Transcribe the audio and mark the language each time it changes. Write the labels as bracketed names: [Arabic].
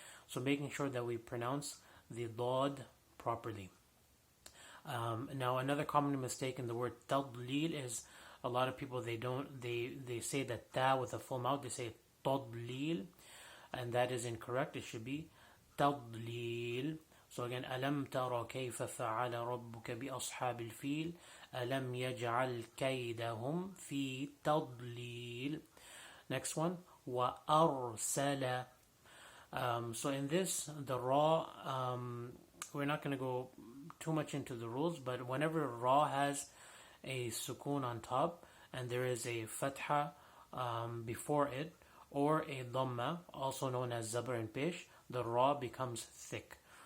[English] So making sure that we pronounce the dad properly. Now another common mistake in the word tadlil is a lot of people they say that ta with a full mouth, they say tadlil, and that is incorrect. It should be tadlil. So again, [Arabic] ألم ترى كيف فعل ربك بأصحاب الفيل ألم يجعل كيدهم في تضليل. [English] Next one, وأرسل. So in this, the ra, we're not going to go too much into the rules, but whenever ra has a sukoon on top and there is a fatha before it, or a dhamma, also known as zabar and pesh, the ra becomes thick.